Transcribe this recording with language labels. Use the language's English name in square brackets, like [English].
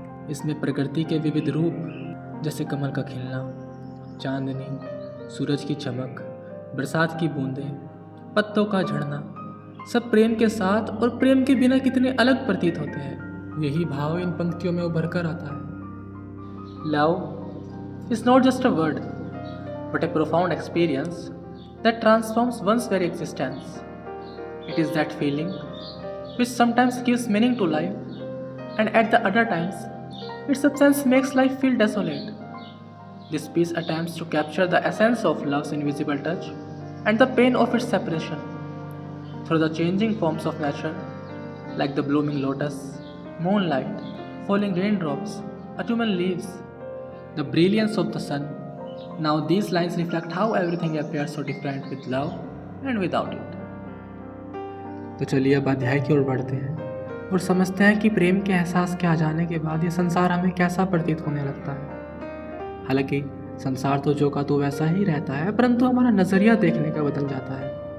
[Hindi] इसमें प्रकृति के विविध रूप जैसे कमल का खिलना, चांदनी, सूरज की चमक, बरसात की बूंदें, पत्तों का झड़ना, सब प्रेम के साथ और प्रेम के बिना कितने अलग प्रतीत होते हैं। यही भाव इन पंक्तियों में उभर कर आता है। [English] Love is not just a word but a profound experience that transforms one's very existence. It is that feeling which sometimes gives meaning to life, and at the other times, its absence makes life feel desolate. This piece attempts to capture the essence of love's invisible touch and the pain of its separation through the changing forms of nature, like the blooming lotus, moonlight, falling raindrops, autumnal leaves, the brilliance of the sun. Now these lines reflect how everything appears so different with love and without it. [Hindi] तो चलिए अब अध्याय की ओर बढ़ते हैं और समझते हैं कि प्रेम के एहसास के आ जाने के बाद ये संसार हमें कैसा प्रतीत होने लगता है। हालांकि संसार तो जो का तो वैसा ही रहता है, परंतु हमारा नजरिया देखने का बदल जाता है।